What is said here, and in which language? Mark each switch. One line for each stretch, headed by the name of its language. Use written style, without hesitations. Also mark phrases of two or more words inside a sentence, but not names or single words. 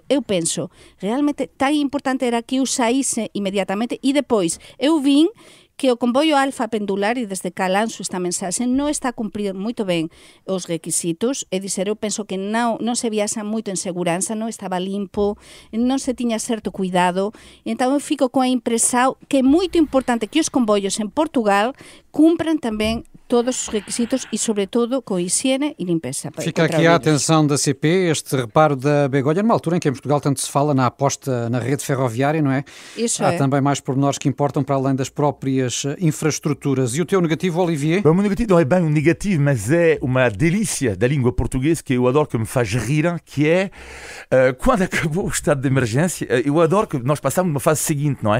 Galician: Eu penso, realmente tan importante era que eu saíse inmediatamente e depois eu vin que o comboio Alfa Pendular, e desde cá lanzo esta mensaxe, non está a cumprir moito ben os requisitos, e dizer, eu penso que non se viaxa moito en seguranza, non estaba limpo, non se tiña certo cuidado, entón eu fico coa impresión que é moito importante que os comboios en Portugal cumpran tamén todos os requisitos e, sobretudo, com higiene e limpeza.
Portuguese: Fica aqui a atenção da CP, este reparo da Begonha, numa altura em que em Portugal tanto se fala na aposta na rede ferroviária, não é? Isso Há também mais pormenores que importam para além das próprias infraestruturas. E o teu negativo, Olivier? O meu negativo não é bem um negativo, mas é uma delícia da língua portuguesa que eu adoro, que me faz rir, que é quando acabou o estado de emergência, eu adoro que nós passamos uma fase seguinte, não é?